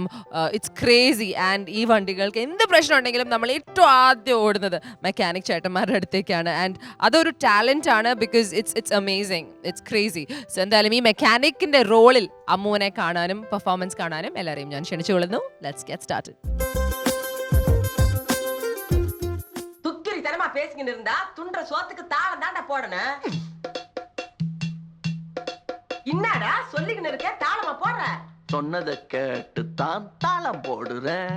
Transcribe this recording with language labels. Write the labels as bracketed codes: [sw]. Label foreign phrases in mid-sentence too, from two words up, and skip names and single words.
[en] it's crazy. [ml] ആൻഡ് ഈ വണ്ടികൾക്ക് എന്ത് പ്രശ്നം ഉണ്ടെങ്കിലും നമ്മൾ ഏറ്റവും ആദ്യം ഓടുന്നത് മെക്കാനിക് ചേട്ടന്മാരുടെ അടുത്തേക്കാണ്. ആൻഡ് അതൊരു ടാലൻ്റ് ആണ്. [en] because it's amazing, it's crazy. [ml] സോ എന്തായാലും ഈ മെക്കാനിക്കിൻ്റെ റോളിൽ അമ്മുവിനെ കാണാനും പെർഫോമൻസ് കാണാനും എല്ലാവരെയും ഞാൻ ക്ഷണിച്ചുകൊള്ളുന്നു. [en] let's get started. [ta] பேசிக்கிட்டு இருந்தா துண்ட சோத்துக்கு தாளம் தாண்டா போடணும். என்னடா சொல்லிக்கிட்டு இருக்க, தாளமா போடுற? சொன்னதை கேட்டு தான் தாளம் போடுறேன்.